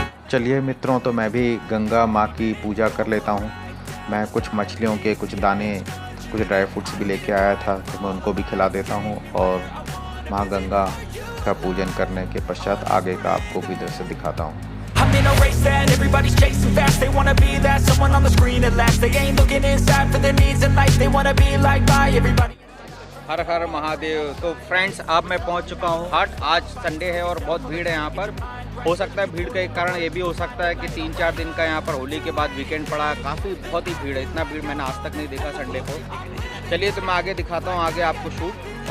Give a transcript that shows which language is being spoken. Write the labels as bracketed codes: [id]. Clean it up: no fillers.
[hi] चलिए मित्रों, तो मैं भी गंगा माँ की पूजा कर लेता हूँ। मैं कुछ मछलियों के कुछ दाने, कुछ ड्राई फ्रूट्स भी लेके आया था, तो मैं उनको भी खिला देता हूँ और माँ गंगा का पूजन करने के पश्चात आगे का आपको भी दृश्य दिखाता हूँ। [en] I'm in a race that everybody's chasing fast. They wanna be that someone on the screen at last. They ain't looking inside for their needs in life. They wanna be liked by everybody. [hi] हर हर महादेव। तो friends, अब मैं पहुंच चुका हूं हाट। आज Sunday है और बहुत भीड़ है यहाँ पर। हो सकता है भीड़ के कारण ये भी हो सकता है कि 3-4 दिन का यहाँ पर होली के बाद वीकेंड पड़ा है। काफ़ी बहुत ही भीड़ है। इतना भीड़ मैंने आज तक नहीं देखा संडे को। चलिए तो मैं आगे दिखाता हूँ, आगे आपको शूट।